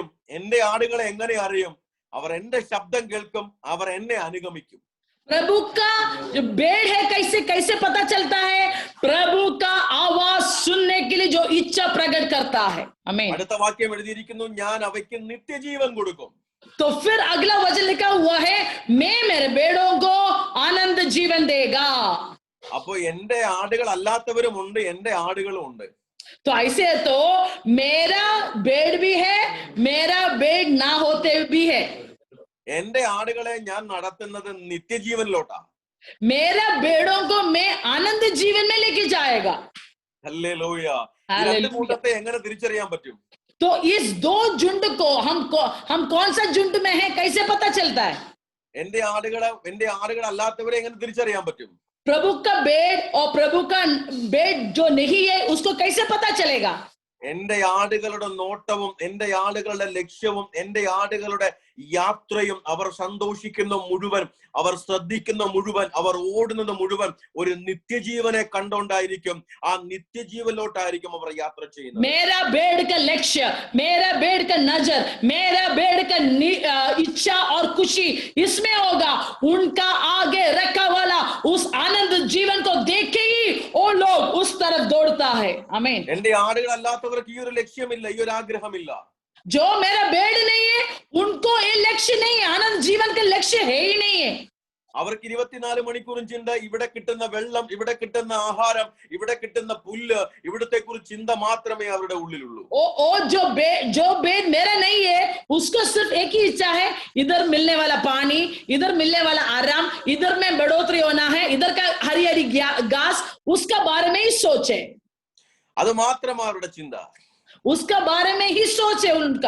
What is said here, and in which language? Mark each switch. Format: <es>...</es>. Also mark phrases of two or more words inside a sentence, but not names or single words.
<ml>എന്റെ ആടുകളെ എങ്ങനെ അറിയും? അവർ എന്റെ ശബ്ദം കേൾക്കും, അവർ എന്നെ അനുഗമിക്കും.</ml> <hi>प्रभु का जो बेड़ है कैसे कैसे पता चलता है? प्रभु का आवाज सुनने के लिए जो इच्छा प्रकट करता है. आमीन.</hi> <ml>അടുത്ത വാക്യം എഴുതിയിരിക്കുന്നു, ഞാൻ അവയ്ക്ക് നിത്യജീവൻ കൊടുക്കും.</ml> <hi>तो फिर अगला वचन लिखा हुआ है, मैं मेरे बेड़ों को आनंद जीवन देगा.</hi> <ml>അപ്പൊ എന്റെ ആടുകൾ അല്ലാത്തവരുമുണ്ട്, എന്റെ ആടുകളും ഉണ്ട്.</ml> <hi>तो ऐसे तो मेरा बेड़ भी है, मेरा बेड़ ना होते भी है.</hi> <ml>എന്റെ ആടുകളെ ഞാൻ നടത്തുന്നത് നിത്യജീവനിലോട്ടാ.</ml> <hi>मेरा बेड़ों को मैं आनंद जीवन में लेके जाएगा.</hi> <ml>ഹല്ലേലൂയ. രണ്ട് കൂട്ടത്തെ എങ്ങനെ തിരിച്ചറിയാൻ പറ്റും?</ml> <hi>तो इस दो झुंड को हम कौन सा झुंड में है कैसे पता चलता है?</hi> <ml>എന്റെ ആടുകൾ അല്ലാത്തവരെ എങ്ങനെ തിരിച്ചറിയാൻ പറ്റും?</ml> <hi>प्रभु का बेड और प्रभु का बेड जो नहीं है उसको कैसे पता चलेगा?</hi> <ml>എന്റെ ആടുകളുടെ നോട്ടവും എന്റെ ആടുകളുടെ ലക്ഷ്യവും എന്റെ ആടുകളുടെ യാത്രയും അവർ സന്തോഷിക്കുന്ന മുഴുവൻ, അവർ ശ്രദ്ധിക്കുന്ന മുഴുവൻ, അവർ ഓടുന്നത് മുഴുവൻ ഒരു നിത്യജീവനെ കണ്ടോണ്ടായിരിക്കും. ആ നിത്യജീവനിലോട്ടായിരിക്കും അവർ യാത്ര ചെയ്യുന്നത്.</ml> <hi>मेरा भेड़ का लक्ष्य, मेरा भेड़ का नजर, मेरा भेड़ का इच्छा और खुशी इसमें होगा. उनका आगे रखा वाला उस आनंद जीवन को देख के ही वो लोग उस तरफ दौड़ता है. आमीन.</hi> <ml>എന്റെ ആടുകൾ അല്ലാത്തവർക്ക് ഈ ഒരു ലക്ഷ്യമില്ല, ഈ ഒരു ആഗ്രഹമില്ല.</ml> <hi>जो मेरा भेड़ नहीं है उनको ये लक्ष्य नहीं है, आनंद जीवन का लक्ष्य है ही नहीं है.</hi> <ml>അവർക്ക് 24 മണിക്കൂറും ചിന്ത ഇവിടെ കിട്ടുന്ന വെള്ളം, ഇവിടെ കിട്ടുന്ന ആഹാരം, ഇവിടെ കിട്ടുന്ന പുല്ല്, ഇവിടത്തെ കുറിച്ച് ചിന്ത മാത്രമേ അവരുടെ ഉള്ളിലുള്ളൂ.</ml> <hi>ओ जो भेड़ मेरा नहीं है उसको सिर्फ एक ही इच्छा है, इधर मिलने वाला पानी, इधर मिलने वाला आराम, इधर में बढ़ोतरी होना है, इधर का हरी हरी घास, उसका बारे में ही सोचे.</hi> <ml>അത് മാത്രം അവരുടെ ചിന്ത.</ml> <hi>उसका बारे में ही सोच है उनका.</hi>